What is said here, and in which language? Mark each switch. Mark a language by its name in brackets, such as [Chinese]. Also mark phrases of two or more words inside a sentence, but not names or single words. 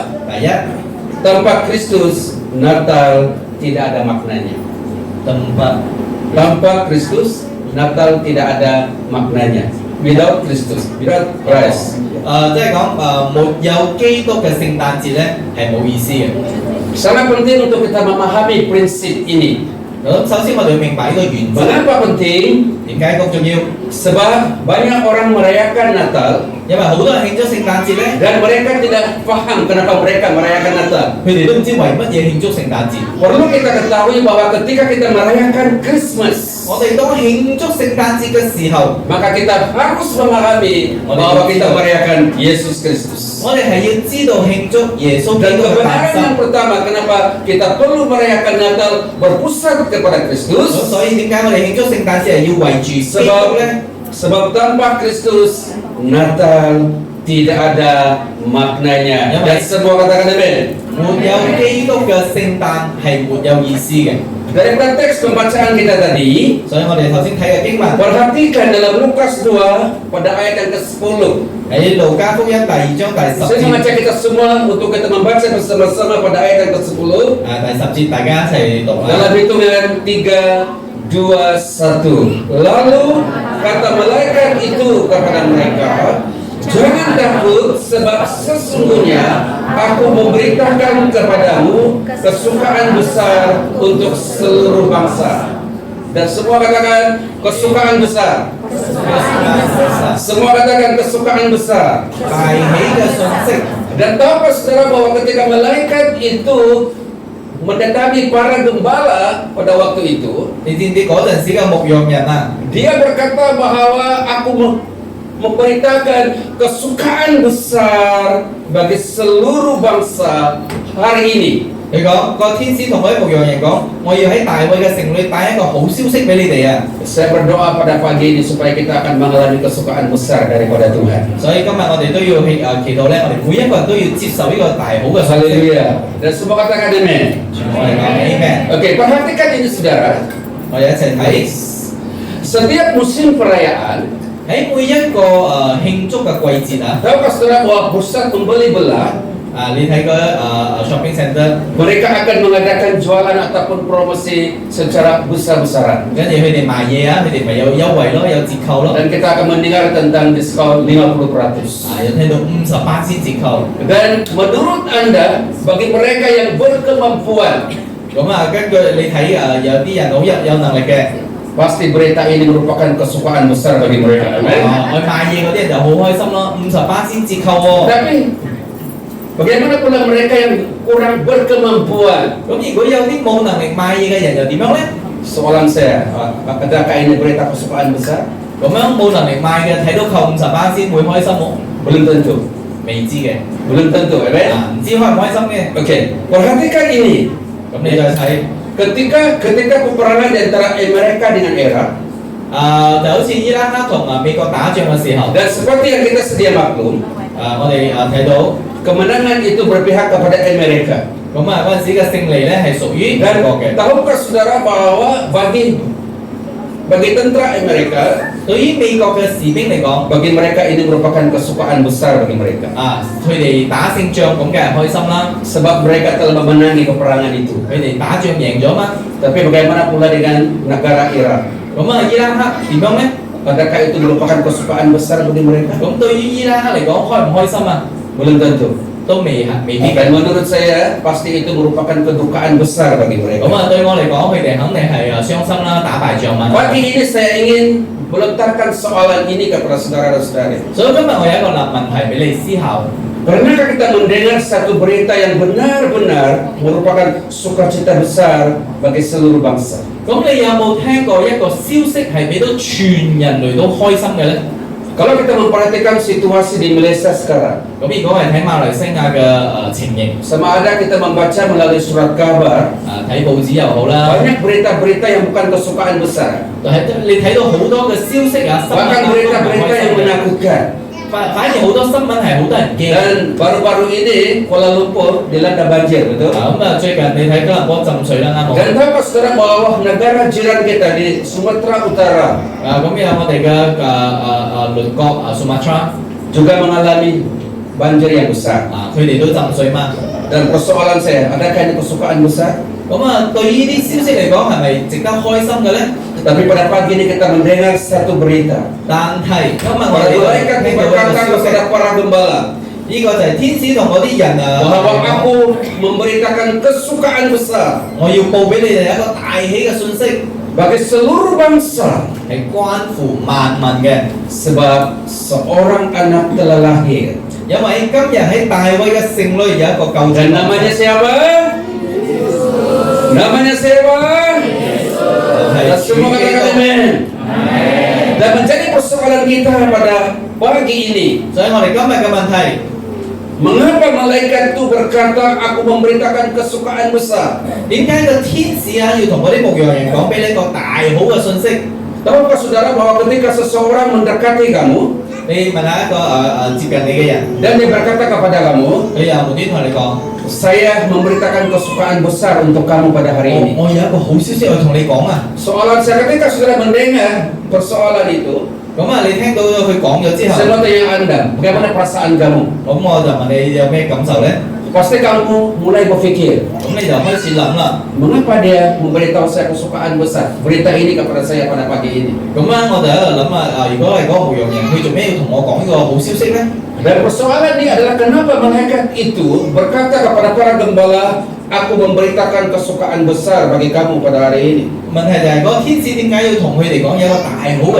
[Cantonese] 第一， [Malay] tanpa Kristus Natal tidak ada maknanya. tempat Tanpa Kristus Natal tidak ada maknanya. [English] Without Kristus, without Christ. [Cantonese] 即係講沒有基督嘅聖誕節咧係冇意思嘅。 [Malay] Sangat penting untuk kita memahami prinsip ini. [Cantonese] 咁首先我哋要明白呢個原則。 [Malay] Mengapa penting? [Cantonese] 點解咁重要？ [Malay] Sebab banyak orang merayakan Natal [Cantonese] 因為好多人慶祝聖誕節咧， [Malay] dan mereka tidak paham kenapa mereka merayakan Natal. [Cantonese] 佢哋都唔知為乜嘢慶祝聖誕節。 [Malay] Perlu kita ketahui bahwa ketika kita merayakan Christmas, [Cantonese] 我哋當慶祝聖誕節嘅時候， [Malay] maka kita harus memahami bahwa kita merayakan Yesus Kristus. [Cantonese] 我哋係要知道慶祝耶穌基 [Malay] Dan [Cantonese] 督嘅誕 [Malay] kebenaran [Cantonese] 生 [Malay] yang。pertama kenapa kita perlu merayakan Natal berpusat kepada [Cantonese] 咁 [Malay] Kristus, [Cantonese] 所以點解我哋慶祝聖誕節係要圍住基督咧？ [Malay] sebab tanpa Kristus Natal tidak ada maknanya. Ya, Dan baik. semua katakan amin. [Cantonese] 沒有基督嘅聖誕係沒有意思嘅。 [Malay] Daripada teks pembacaan kita tadi, [Cantonese] 所以我哋頭先睇嘅經文 [Malay] perhatikan dalam Lukas 2 pada ayat yang ke-10. [Cantonese] 喺路加福音第2章第10 [Malay] Saya [Cantonese] 節。 [Malay] mengajak kita semua untuk kita membaca bersama-sama pada ayat yang ke-10. [Cantonese] 第10節大家一齊讀啦。 [Malay] Dalam hitungan 3, 2, 1. Lalu kata malaikat itu kepada mereka, jangan takut sebab sesungguhnya aku memberitakan kepadamu kesukaan besar untuk seluruh bangsa. Dan semua katakan kesukaan besar. Semua katakan kesukaan besar. [Cantonese] 大喜嘅信息。 [Malay] Dan tahukah saudara bahwa ketika malaikat itu mendatangi para gembala pada waktu itu, [Cantonese] 你知唔知嗰陣時嘅牧羊人啊？ [Malay] dia berkata bahwa aku memberitakan kesukaan besar bagi seluruh bangsa hari ini. [Cantonese] 佢講個天使同嗰啲牧羊人講：我要喺大衛嘅城裏帶一個好消息俾你哋啊！ [Malay] Saya berdoa pada pagi ini supaya kita akan mengalami kesukaan besar daripada Tuhan. [Cantonese] 所以今日我哋都要祈禱咧，我哋每一個人都要接受呢個大好嘅信息。 [Malay] Haleluya. Dan semua katakan amin. [Cantonese] 我哋講 Amen。 [Malay] Oke, perhatikan ini saudara. [Cantonese] 我哋一齊睇 [Malay] Setiap musim perayaan, [Cantonese] 喺每一個慶祝嘅季節啊， [Malay] tahukah saudara bahwa pusat pembeli belah [Cantonese] 你睇個 [English] shopping center， [Malay] mereka akan mengadakan jualan ataupun promosi secara besar-besaran. [Cantonese] 跟住佢哋賣嘢啊，佢哋咪有優惠咯，有折扣咯。 [Malay] Dan kita akan mendengar tentang diskon 50%. [Cantonese] 有聽到50%折扣。 [Malay] Dan menurut Anda, bagi mereka yang berkemampuan, [Cantonese] 咁根據你睇有啲人好有能力嘅， [Malay] pasti berita ini merupakan kesukaan besar bagi mereka. Amin. [Cantonese] 去賣嘢嗰啲人就好開心咯，50%折扣喎。 [Malay] Tapi bagaimana pula mereka yang kurang berkemampuan? [Cantonese] 咁如果有啲冇能力買嘢嘅人又點樣呢？ [Malay] Soalan saya, adakah ini berita kesukaan besar? [Cantonese] 咁樣冇能力買嘅睇到扣50%會開心冇？ [Malay] Belum tentu. [Cantonese] 未知嘅， [Malay] Belum tentu, amin. [Cantonese] 唔知開唔開心嘅。 [Malay] Oke, perhatikan ini. [Cantonese] 咁你再睇， [Malay] Ketika peperangan di antara Amerika dengan Irak, [Cantonese] 就好似伊拉克同美國打仗嘅時候， [Malay] dan seperti yang kita sedia maklum, [Cantonese] 我哋睇到， [Malay] kemenangan itu berpihak kepada Amerika. [Cantonese] 咁嗰陣時嘅勝利咧係屬於美 [Malay] Dan [Cantonese] 國嘅。 [Malay] tahukah saudara bahwa bagi tentara Amerika, [Cantonese] 對於美國嘅士兵嚟講， [Malay] bagi mereka ini merupakan kesukaan besar bagi mereka. [Cantonese] 佢哋打勝仗咁梗係開心啦， [Malay] Sebab mereka telah memenangi peperangan itu. [Cantonese] 佢哋打仗贏咗嘛。 [Malay] Tapi bagaimana pula dengan negara Irak? [Cantonese] 咁伊拉克點樣咧？ [Malay] Adakah itu merupakan kesukaan besar bagi mereka? [Cantonese] 咁對於伊拉克嚟講，開唔開心啊？ [Malay] Belum tentu. [Cantonese] 都未必嘅。 [Malay] Dan menurut saya pasti itu merupakan kedukaan besar bagi [Cantonese] 咁 [Malay] mereka. [Cantonese] 對我嚟講，佢哋肯定係傷心啦，打敗仗嘛。 [Malay] Pagi ini saya ingin melontarkan soalan ini kepada saudara dan saudari. [Cantonese] 所以今日我有一個問題俾你思考。 [Malay] Pernahkah kita mendengar satu berita yang benar-benar merupakan sukacita besar bagi seluruh bangsa? [Cantonese] 咁你有冇聽過一個消息係俾到全人類都開心嘅呢？ [Malay] Kalau kita memperhatikan situasi di Malaysia sekarang, [Cantonese] 咁如果係睇馬來西亞嘅情形， [Malay] sama ada kita membaca melalui surat kabar, [Cantonese] 睇報紙又好啦， [Malay] banyak berita-berita yang bukan kesukaan besar, [Cantonese] 你睇到好多嘅消息啊，新聞啊 [Malay] bahkan [Cantonese] 都唔 [Malay] berita-berita [Cantonese] 開 [Malay] yang [Cantonese] 心嘅。 [Malay] menakutkan. [Cantonese] 反而好多新聞係好多人驚。 [Malay] Dan baru-baru ini Kuala Lumpur dilanda banjir, betul? [Cantonese] 最近你睇吉隆坡浸水啦，啱冇？ [Malay] Dan tahukah saudara bahwa negara jiran kita di Sumatera Utara [Cantonese] 咁有我哋嘅鄰國 Sumatra， [Malay] juga mengalami banjir yang besar. [Cantonese] 佢哋都浸水嘛。 [Malay] Dan persoalan saya, adakah ini kesukaan besar? [Cantonese] 咁對於呢啲消息嚟講係咪值得開心嘅呢？ [Malay] Tapi pada pagi ini kita mendengar satu berita. [Cantonese] 但係今日我 [Malay] Para [Cantonese] 哋 [Malay] malaikat [Cantonese] 聽到一個 [Malay] berkata [Cantonese] 消息， [Malay] kepada para gembala [Cantonese] 呢個就係天使同嗰啲人 [Malay] bahwa aku memberitakan kesukaan besar [Cantonese] 我要報俾你哋一個大喜嘅信息， [Malay] bagi seluruh bangsa, [Cantonese] 係關乎萬民嘅。 [Malay] sebab seorang anak telah lahir. [Cantonese] 因為今日喺大衛嘅城裏有一個救主， [Malay] Dan namanya siapa? Namanya siapa? [Cantonese] 係 [Malay] Dan semua katakan amin. Dan menjadi persoalan kita pada pagi ini, [Cantonese] 所以我哋今日嘅問題， [Malay] mengapa malaikat itu berkata aku memberitakan kesukaan besar? [Cantonese] 點解個天使要同嗰啲牧羊人講俾你一個大好嘅信息？ [Malay] Tahukah saudara bahwa ketika seseorang mendekati kamu [Cantonese] 你問下一個接近你嘅人， [Malay] dan dia berkata kepada kamu, [Cantonese] 佢又無端同你講： [Malay] saya memberitakan kesukaan besar untuk kamu pada hari ini. [Cantonese] 我有一個好消息要同你講啊！ [Malay] Soalan saya ketika sudah mendengar persoalan itu, [Cantonese] 咁你聽到佢講咗之後， [Malay] saya mau tanya Anda, bagaimana perasaan kamu? [Cantonese] 咁我就問你有咩感受呢？ [Malay] Pasti kamu mulai berpikir, [Cantonese] 咁你就開始諗啦。 [Malay] mengapa dia memberitahu saya kesukaan besar? Berita ini kepada saya pada pagi ini. [Cantonese] 咁我就喺度諗如果係嗰個牧羊人，佢做咩要同我講呢個好消息呢？ [Malay] Dan persoalan ini adalah kenapa malaikat itu berkata kepada para gembala, aku memberitakan kesukaan besar bagi kamu pada hari ini. [Cantonese] 問題就係嗰個天使點解要同佢哋講有一個大好嘅